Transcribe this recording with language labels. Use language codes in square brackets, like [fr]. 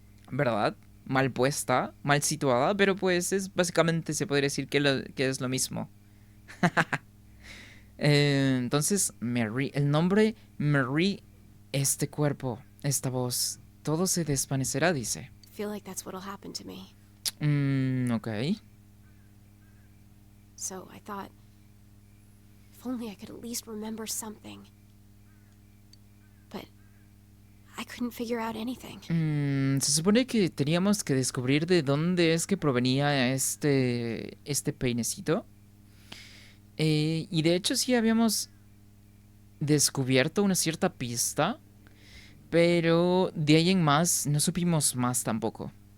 [es] ¿Verdad? Mal puesta, mal situada, pero pues es básicamente se podría decir que es lo mismo. Entonces, Mary, el nombre Mary, este cuerpo, esta voz, todo se desvanecerá, dice. [en] Feel like that's what'll happen to me. Ok. So I thought, if only I could at least remember something. But I couldn't figure out anything. [es] Se supone que teníamos que descubrir de dónde es que provenía este peinecito. Y de hecho sí habíamos descubierto una cierta pista, pero de ahí en más no supimos más tampoco.